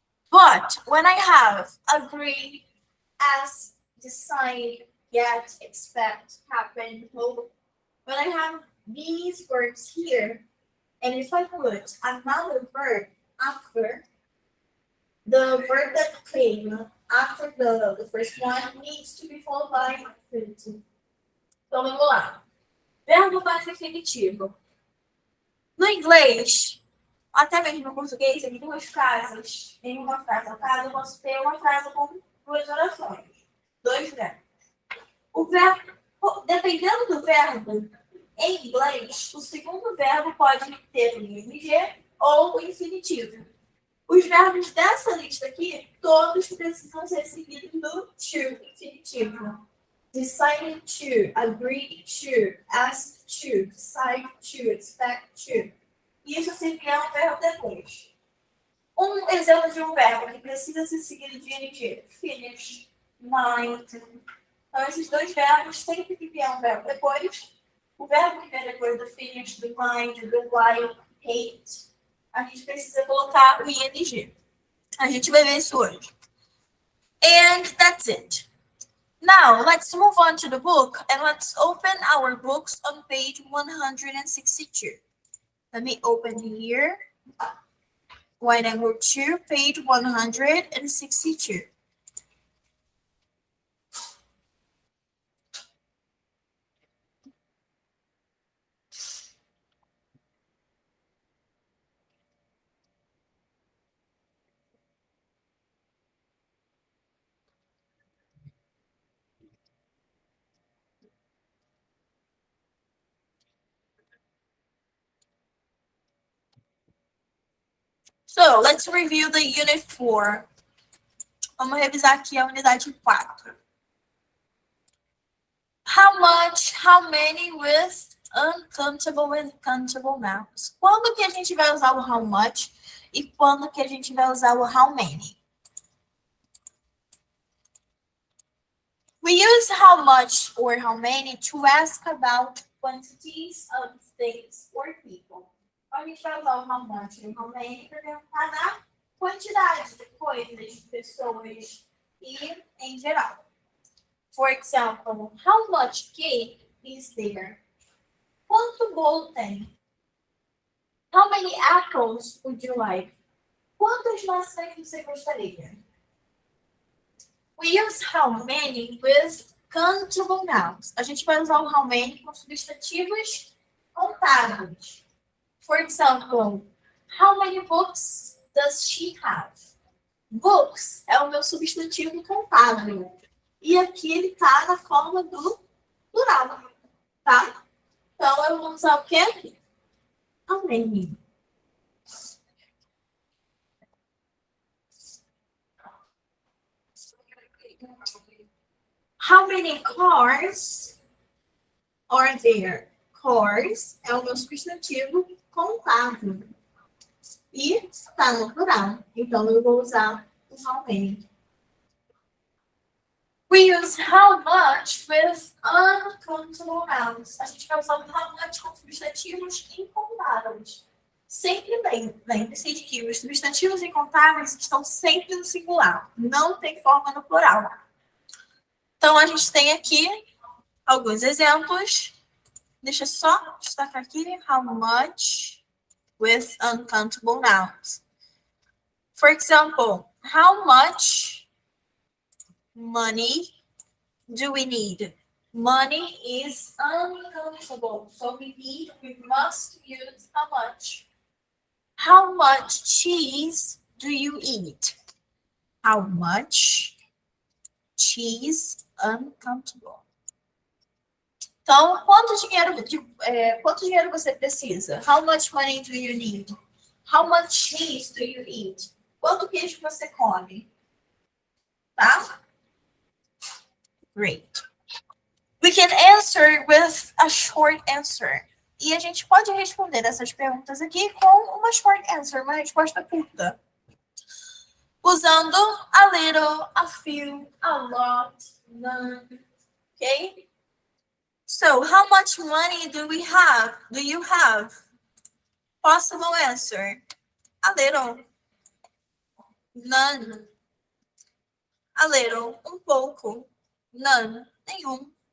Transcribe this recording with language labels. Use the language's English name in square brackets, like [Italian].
[English] But when I have agree, ask, decide, get, expect, happen, hope, when I have these verbs here, and if I put another verb after, the verb that came after the first one needs to be followed by infinitive. [Portuguese] Então vamos lá. Verbo mais definitivo. No inglês, até mesmo no português, tem duas frases. Em uma frase, no caso, eu posso ter uma frase com duas orações. Dois verbos. O verbo, dependendo do verbo, em inglês, o segundo verbo pode ter o ing ou o infinitivo. Os verbos dessa lista aqui, todos precisam ser seguidos do to, infinitivo. [English] Decide to, agree to, ask to, decide to, expect to. [Portuguese] Isso se vier um verbo depois. Um exemplo de um verbo que precisa ser seguido de ing: finish, mind. Então, esses dois verbos, sempre que vier um verbo depois, o verbo que vem depois do finish, do mind, do like, hate, a gente precisa colocar o ing. A gente vai ver isso hoje. [English] And that's it. Now, let's move on to the book and let's open our books on page 162. Let me open here. When I go to page 162. So, let's review the unit 4. [Portuguese] Vamos revisar aqui a unidade 4. [English] How much, how many with uncountable and countable nouns. [Portuguese] Quando que a gente vai usar o how much e quando que a gente vai usar o how many? [English] We use how much or how many to ask about quantities of things or people. [Portuguese] A gente vai usar o how much e o how many para perguntar da quantidade de coisas, de pessoas e em geral. [English] For example, how much cake is there? [Portuguese] Quanto bolo tem? [English] How many apples would you like? [Portuguese] Quantas maçãs você gostaria? [English] We use how many with countable nouns. [Portuguese] A gente vai usar o how many com substantivos contáveis. [English] For example, how many books does she have? [Portuguese] Books é o meu substantivo contável. E aqui ele está na forma do plural, tá? vamos usar o quê? [English] How many. How many cars are there? [Portuguese] Cars é o meu substantivo contável. E está no plural. Então, eu vou usar o how many. [English] We use how much with uncountable nouns. [Portuguese] A gente vai usar o how much com substantivos incontáveis. Sempre lembre-se de que os substantivos incontáveis estão sempre no singular. Não tem forma no plural. Então, a gente tem aqui alguns exemplos. Deixa eu só destacar aqui. [English] How much with uncountable nouns. For example, how much money do we need? Money is uncountable, so we must use how much. How much cheese do you eat? How much cheese? Uncountable. [Portuguese] Então, quanto dinheiro você precisa? [English] How much money do you need? How much cheese do you eat? [Portuguese] Quanto queijo você come? Tá? Great. [English] We can answer with a short answer. [Portuguese] E a gente pode responder essas perguntas aqui com uma short answer, uma resposta curta. [English] Usando a little, a few, a lot, none. Okay? So, how much money do we have? Do you have? Possible answer. A little. None. A little. [Portuguese] Um pouco. [English] None. Nenhum.